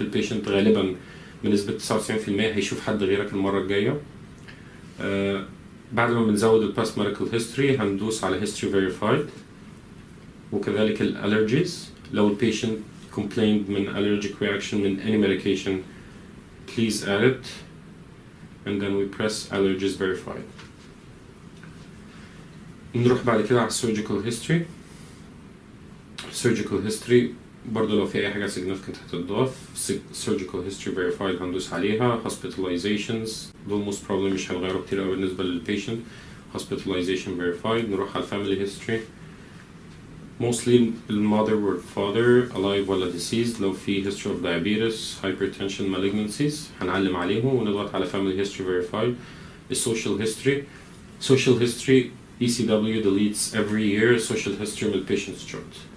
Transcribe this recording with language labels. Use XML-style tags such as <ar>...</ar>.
<ar>البيشنت غالبا بنسبة 99% هيشوف حد غيرك المرة الجاية. بعد ما بنزود الباست ميديكال هيستوري هندوس على</ar> <en>history verified،</en> <ar>وكذلك الالرجيز. لو البيشنت</ar> <en>complained من allergic reaction من any medication please add it, and then we press allergies verified.</en> <ar>نروح بعد كده على surgical history. surgical history برضه لو في أي حاجة significant هتضاف.</ar> <en>surgical history verified</en> <ar>هندوس عليها. hospitalizations دول</ar> <en>most probably</en> <ar>مش هيتغيروا كتير أوي بالنسبة للبيشنت.</ar> <en>hospitalization verified.</en> <ar>نروح على</ar> <en>family history. mostly mother or father alive ولا deceased.</en> <ar>لو في</ar> <en>history of diabetes, hypertension, malignancies</en> <ar>هنعلم عليهم ونضغط على</ar> <en>family history verified. social history. social history ECW deletes every year social history من patient's chart.</en>